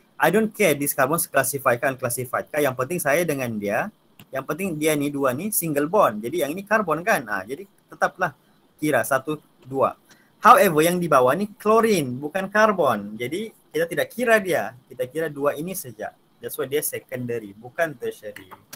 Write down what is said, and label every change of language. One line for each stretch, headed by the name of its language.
English: I don't care this carbon classified kan, unclassified kan.
Malay: Yang penting saya dengan dia, yang penting dia ni dua ni single bond. Jadi yang ini karbon kan. Jadi tetaplah kira 1, 2. However, yang di bawah ni klorin, bukan karbon. Jadi kita tidak kira dia. Kita kira dua ini saja.
English: That's why
Malay: dia secondary, bukan tertiary.